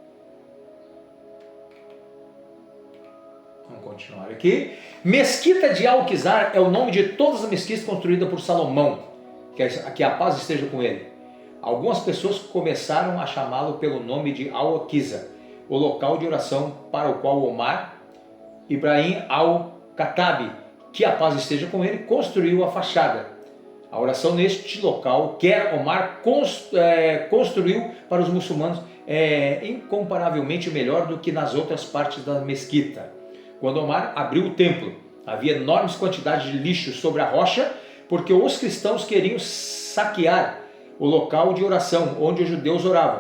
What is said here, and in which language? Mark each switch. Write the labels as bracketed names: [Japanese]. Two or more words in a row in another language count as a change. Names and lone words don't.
[Portuguese] Vamos continuar aqui. Mesquita de Alquizar é o nome de todas as mesquitas construídas por Salomão, que a paz esteja com ele. Algumas pessoas começaram a chamá-lo pelo nome de Al-Aqsa, o local de oração para o qual Omar Ibrahim al-Khattabi, que a paz esteja com ele, construiu a fachada. A oração neste local, quer Omar construiu para os muçulmanos, é incomparavelmente melhor do que nas outras partes da mesquita. Quando Omar abriu o templo, havia enormes quantidades de lixo sobre a rocha, porque os cristãos queriam saquear o local de oração, onde os judeus oravam.